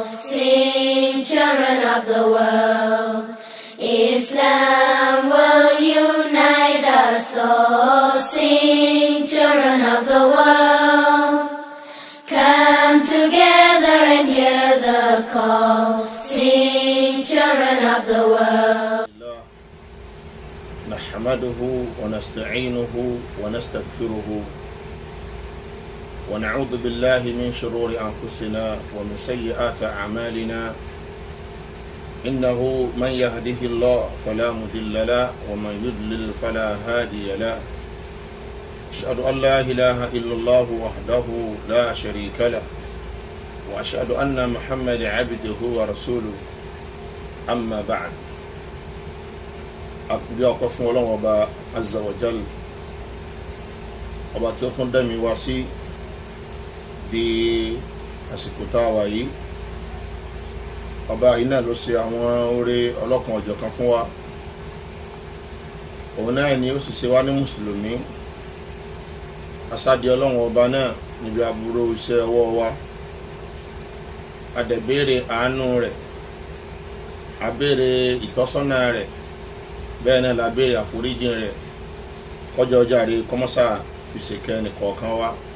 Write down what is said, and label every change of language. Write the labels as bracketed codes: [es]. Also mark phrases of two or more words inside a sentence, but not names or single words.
[en] Sing, children of the world, Islam will unite us all. Sing, children of the world, come together and hear the call. Sing, children of the world. [ar] نحمده ونستعينه ونستغفره ونعوذ بالله من شرور أنفسنا ومن سيئات أعمالنا إنه من يهده الله فلا مضل له ومن يضلل فلا هادي له أشهد أن لا إله إلا الله وحده لا شريك له وأشهد أن محمد عبده ورسوله أما بعد [yo] àkùdí ọkọ̀ fún ọlọ́run ọba [ar] عز وجل [yo] ọba tí ó tún dẹ́mi wá sí di àsìkò tá a wà yìí ọba yìí náà ló ṣe àwọn oore ọlọ́kan ọ̀jọ̀kan fún wa òun náà ni ó sì ṣe wá ní mùsùlùmí asáde ọlọ́run ọba náà níbi aburú iṣẹ́ ọwọ́ wa adẹ̀bẹ̀rẹ̀ àánú rẹ̀ abẹ̀rẹ̀ ìtọ́sọ́nà rẹ̀ bẹ́ẹ̀ náà lábẹ́ àforíjìn rẹ̀ kọjá ọjà rí kọmọ́sà fi ṣèkẹ́ nìkọ̀ọ̀kan wá